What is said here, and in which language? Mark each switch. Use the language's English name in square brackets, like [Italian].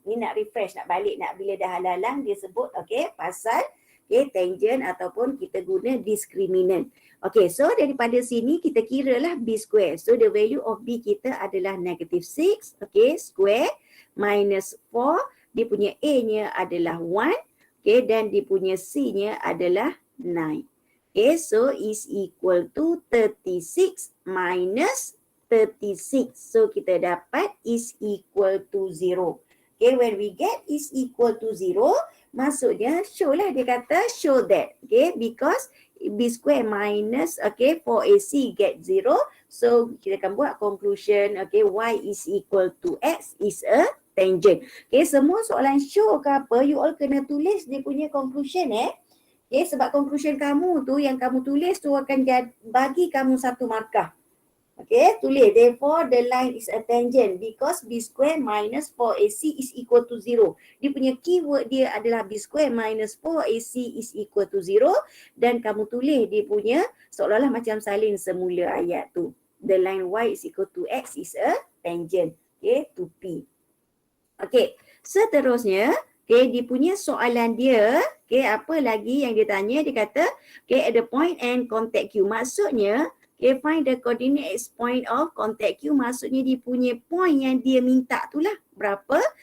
[Malay] Ni nak refresh, nak balik, nak bila dah halang dia sebut, okay, pasal okay, tangent ataupun kita guna discriminant. [English] Okay, so [Malay] daripada sini kita kira lah [English] B square. So the value of B [Malay] kita adalah [English] -6, okay, square minus 4. [Malay] Dia punya A-nya adalah 1, okay, dan dia punya C-nya adalah 9. [English] Okay, so is equal to 36 minus 36. So [Malay] kita dapat [English] is equal to 0. Okay, when we get is equal to 0, [Malay] maksudnya show lah, dia kata [English] show that. Okay, because B square minus, okay, 4AC get 0. So [Malay] kita akan buat [English] conclusion, okay, Y is equal to X is a tangent. [Malay] Okay, semua soalan show ke apa, you all kena tulis dia punya conclusion Okay, sebab conclusion kamu tu yang kamu tulis tu akan bagi kamu 1 markah. [English] Okay, [Malay] tulis [English] therefore the line is a tangent because B square minus 4AC is equal to 0. [Malay] Dia punya keyword dia adalah B square minus 4AC is equal to 0 dan kamu tulis dia punya seolah-olah macam salin semula ayat tu. [English] The line Y is equal to X is a tangent, okay, to P. [Malay] Okay, seterusnya, okay, dia punya soalan dia, okay, apa lagi yang dia tanya, dia kata, okay, [English] at the point and contact Q. [Malay] Maksudnya, okay, [English] find the coordinates point of contact Q, [Malay] maksudnya dia punya point yang dia minta tu lah, berapa.